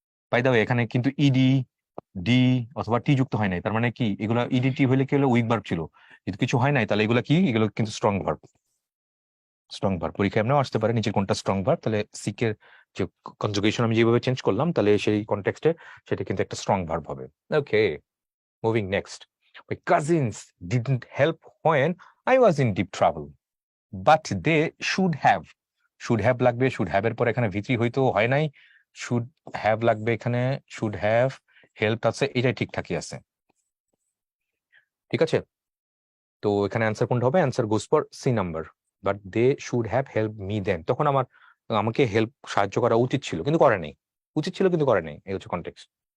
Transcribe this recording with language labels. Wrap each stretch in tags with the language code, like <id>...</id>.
<bn>By the way, এখানে কিন্তু ED D অথবা টি যুক্ত হয় নাই, তার মানে কি এগুলা ইডি টি হলে কি হলো? উইক ভার্ব ছিল, কিন্তু কিছু হয় নাই, তাহলে এগুলা কি? এগুলো কিন্তু স্ট্রং ভার্ব। পরীক্ষা এমনিও আসতে পারে নিচের কোনটা স্ট্রং ভার্ব, তাহলে সিকের যে কনজুগেশন আমি যেভাবে চেঞ্জ করলাম, তাহলে সেই কনটেক্সটে সেটা কিন্তু একটা স্ট্রং ভার্ব হবে।</bn> <en>Okay, moving next. My cousins didn't help when I was in deep trouble, but they should have.</en> <bn>লাগবে, শুড হ্যাভ এর পর এখানে ভিত্রি হয়তো হয় নাই, শুড হ্যাভ লাগবে এখানে, শুড হ্যাভ হেল্প আছে, এটাই ঠিকঠাকই আছে। ঠিক আছে, তো এখানে অ্যান্সার কোনটা হবে?</bn> <en>Answer goes for C number. But they should have help me then,</en> <bn>তখন আমাকে হেল্প সাহায্য করা উচিত ছিল কিন্তু করে নাই, উচিত ছিল কিন্তু করে নাই, এই হচ্ছে কনটেক্সট।</bn>